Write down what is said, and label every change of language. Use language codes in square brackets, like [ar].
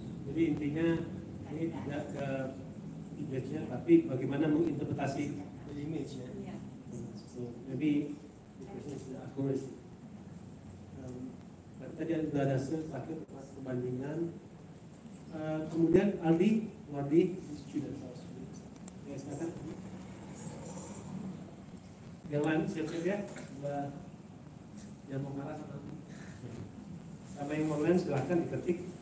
[id] Jadi intinya ini tidak ke image-nya, tapi bagaimana menginterpretasi image ya. Yeah. [en] So maybe the question is the accuracy. [id] Tadi sudah ada terakhir perbandingan Kemudian Aldi, Wadi, student. Ya, silakan. Yang lain siap-siap ya. Yang mau marah sama yang online silakan diketik.